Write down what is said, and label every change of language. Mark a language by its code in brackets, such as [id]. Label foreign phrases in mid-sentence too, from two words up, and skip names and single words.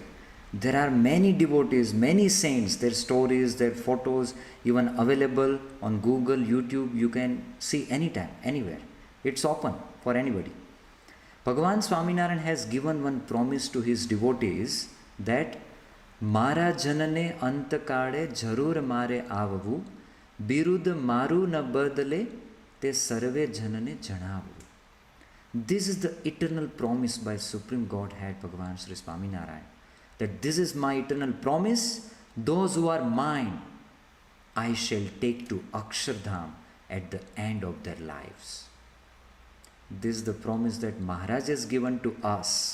[en] There are many devotees, many saints, their stories, their photos, even available on Google, YouTube. You can see anytime, anywhere. It's open for anybody. Bhagavan Swaminarayan has given one promise to his devotees that [gu] મારા જનને અંતકાળે જરૂર મારે આવવું બિરુદ મારું ન બદલે તે સર્વે જનને જણાવું. [en] This is the eternal promise by Supreme Godhead Bhagavan Shree Swaminarayan, that this is my eternal promise, those who are mine I shall take to Akshardham at the end of their lives. This is the promise that Maharaj has given to us.